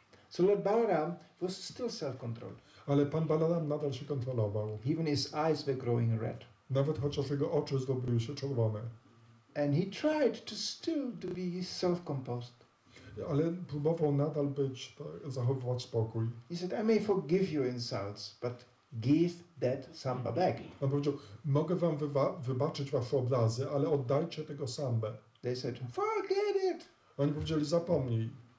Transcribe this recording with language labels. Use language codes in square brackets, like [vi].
[en] So Lord Balaram was still self-controlled. [pl] Ale pan Balaram nadal się kontrolował. [en] Even his eyes were growing red. [pl] Nawet chociaż jego oczy zrobiły się czerwone. [en] And he tried to still to be self-composed. [pl] Ale próbował nadal zachowywać spokój. [en] He said, I may forgive your insults, but give that samba back. [pl] On powiedział, mogę wam wybaczyć wasze obrazy, ale oddajcie tego sambę. [en] They said, forget it. [pl] Oni powiedzieli, zapomnij.